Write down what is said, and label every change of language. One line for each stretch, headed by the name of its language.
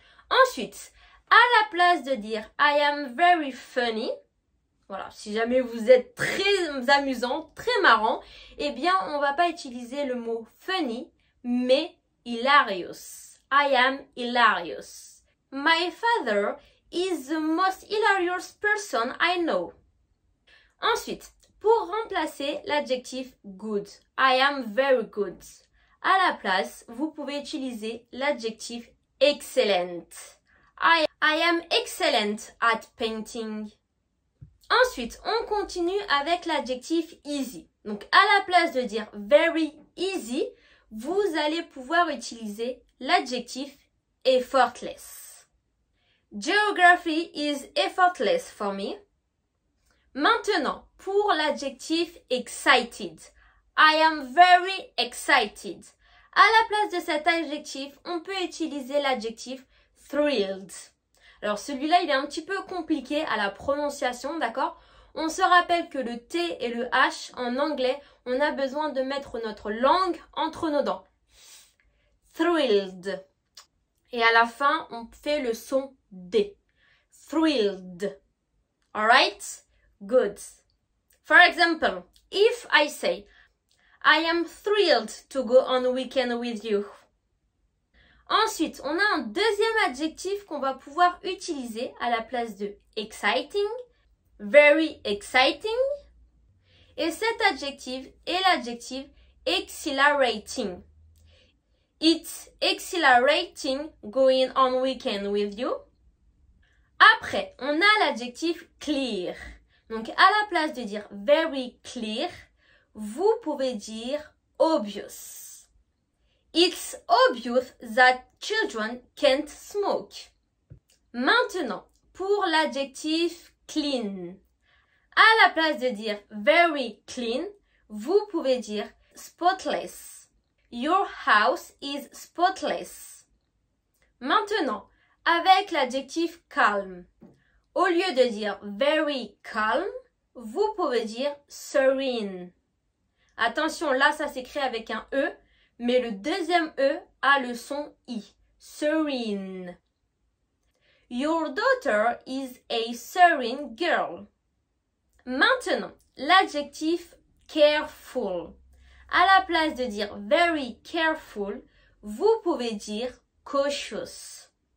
French: Ensuite, à la place de dire
English: I am very funny,
French: voilà, si jamais vous êtes très amusant, très marrant, eh bien, on ne va pas utiliser le mot funny, mais hilarious.
English: I am hilarious. My father is the most hilarious person I know.
French: Ensuite, pour remplacer l'adjectif
English: good, I am very good.
French: À la place, vous pouvez utiliser l'adjectif excellent.
English: I am excellent at painting.
French: Ensuite, on continue avec l'adjectif easy. Donc, à la place de dire very easy, vous allez pouvoir utiliser l'adjectif effortless.
English: Geography is effortless for me.
French: Maintenant, pour l'adjectif excited.
English: I am very excited.
French: À la place de cet adjectif, on peut utiliser l'adjectif thrilled. Alors celui-là, il est un petit peu compliqué à la prononciation, d'accord? On se rappelle que le T et le H en anglais, on a besoin de mettre notre langue entre nos dents. Thrilled. Et à la fin, on fait le son D.
English: Thrilled. Alright? Good. For example, if I say, I am thrilled to go on a weekend with you.
French: Ensuite, on a un deuxième adjectif qu'on va pouvoir utiliser à la place de exciting,
English: very exciting.
French: Et cet adjectif est l'adjectif exhilarating.
English: It's exhilarating going on weekend with you.
French: Après, on a l'adjectif clear. Donc, à la place de dire very clear, vous pouvez dire obvious.
English: It's obvious that children can't smoke.
French: Maintenant, pour l'adjectif clean. À la place de dire very clean, vous pouvez dire spotless.
English: Your house is spotless.
French: Maintenant, avec l'adjectif
English: calm.
French: Au lieu de dire very calm, vous pouvez dire serene. Attention, là, ça s'écrit avec un E, mais le deuxième E a le son I.
English: Serene. Your daughter is a serene girl.
French: Maintenant, l'adjectif careful. À la place de dire very careful, vous pouvez dire cautious.